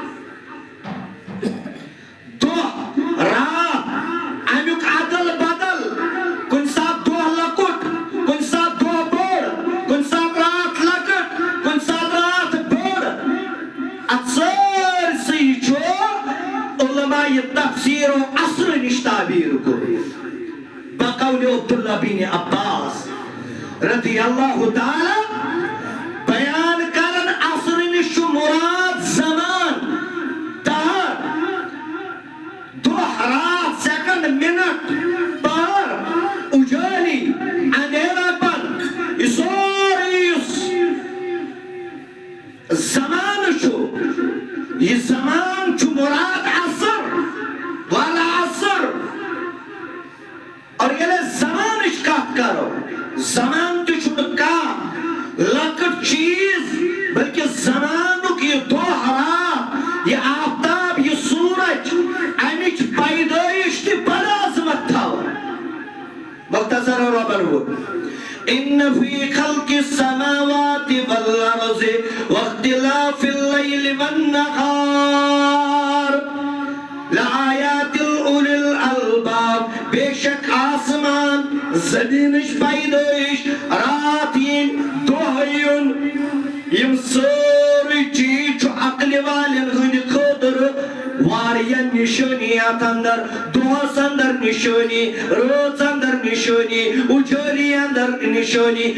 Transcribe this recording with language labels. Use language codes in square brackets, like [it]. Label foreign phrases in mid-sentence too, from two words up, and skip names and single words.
[ks] دۄہ رات امیُک ادل بدل کُنہِ ساتہٕ دۄہ لۄکُٹ کُنہِ ساتہٕ دۄہ بوٚڑ کُنہِ ساتہٕ رات لۄکٕٹ کُنہِ ساتہٕ رات بٔڑ اتھ سٲرسٕے چھُ علماء تفسیر و اثر نش تعبیر کوٚرمُت بقول عبداللہ بن عباس [ar] رضی اللہ تعالی [ks] بیان کرن اثر نش چھُ مراد زمان دہر دۄہ رات سیکنڈ منٹ پہر اجالی اندھیرا پن یہ سورُے یُس زمان چھُ یہ زمان چھُ مراد اثر والا اثر اور ییٚلہِ زمانٕچ کتھ کرو زمان تہِ چھُنہٕ کانٛہہ لۄکُٹ چیٖز بلکہِ زمانُک یہِ دۄہ رات یہِ آفتاب یہِ سورج امِچ پیدٲیش تہِ بڑٕ عظمت تھاوان مختصر رۄبن ووٚن [ar] إن في خلق السماوات والأرض واختلاف الليل والنهار لآيات لأولي الألباب [ks] بے شک آسمان زمینٕچ پیدٲیش رات یِن دۄہ یُن یِم سٲرٕے چیٖز چھُ عقلہِ والٮ۪ن ہٕنٛدِ خٲطرٕ واریاہ نِشٲنیات اندر دۄہس اندر نِشٲنی رٲژ اندر نِشٲنی اُجٲلی اندر نِشٲنی